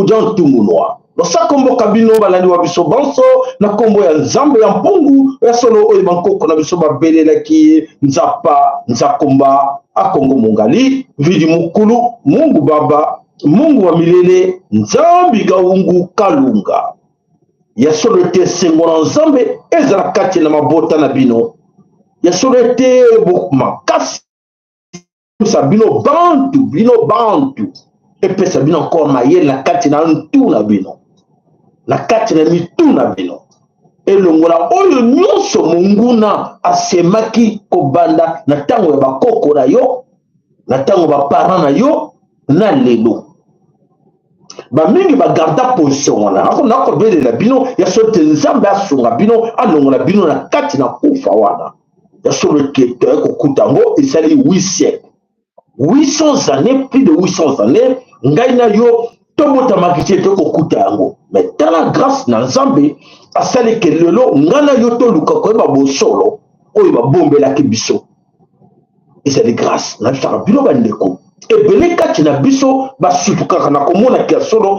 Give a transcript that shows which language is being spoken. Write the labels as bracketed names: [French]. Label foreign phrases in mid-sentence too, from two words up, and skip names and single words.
[Lingala] jantungunwa losakombo kabino balandi wa biso banso na kombo ya nzambe ya mpungu ya solo oyo bankoko na biso babelelaki nzapa nzakomba akongo mungali vidi mukulu mungu baba mungu wa milele nzambi gaungu kalunga ya solo ete sengo na nzambe ezala kati na mabota na bino ya solo ete makasi bino bantu epesa bino encore mayele na kati na ntu na bino na kati na mitu na bino elongola oyo nyonso monguna asemaki kobanda na ntango ya bakoko na yo na ntango baparent na yo na lelo bamingi bagarda position wana nakobelela bino ya solo te nzambe asunga bino alongola bino na kati na kufa wana ya solo ke toyekokuta yango esali 8 [French] siècle 800 années, plus de 800 années, [Lingala] ngai na yo tobotamaki te tokokuta yango mais tala grâce na nzambe asali ke lelo ngai na yo toluka koyeba bosolo oyo babombelaki biso ezali grâce na bisaka bino bandeko ebele kati na biso basutukaka na komonaki ya solo